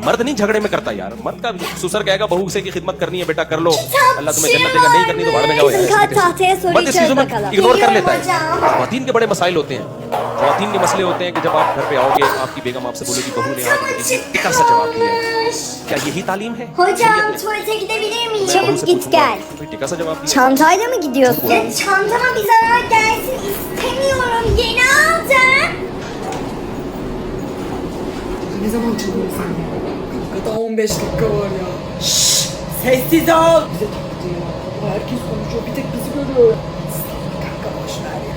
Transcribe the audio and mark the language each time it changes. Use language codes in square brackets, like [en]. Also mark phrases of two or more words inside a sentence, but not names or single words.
[hi] मर्द नहीं झगड़े में करता यार, मर्द का ससुर कहेगा बहू से की खिदमत करनी है बेटा कर लो, अल्लाह तुम्हें जन्नत देगा, नहीं करनी तो भाड़ में जाओ यार। मर्द इस चीजों में इग्नोर कर लेता है। ख्वातीन के बड़े मसाइल होते हैं, ख्वातीन के मसले होते हैं कि जब आप घर पे आओगे आपकी बेगम आपसे बोलेगी बहू ने आज मुझे टिका सा जवाब दिया है, क्या यही तालीम है? [tr] Hocam tuvalete gidebilir miyim? [hi] मैं बहू [tr] Çabuk [hi] से [tr] git [hi] पूछूंगा, [tr] gel. [hi] "भाई, टिका सा जवाब दिया। [tr] Çantayla mı gidiyorsun? Ya çantama bir zarar gelsin istemiyorum. Yeni aldım. Ne zaman çalıyor sen ya? Daha 15 dakika var ya. Şşş! Sessiz ol! Bize taktı ya. Ama herkes konuşuyor. Bir tek bizi görüyor. Kanka boş ver ya.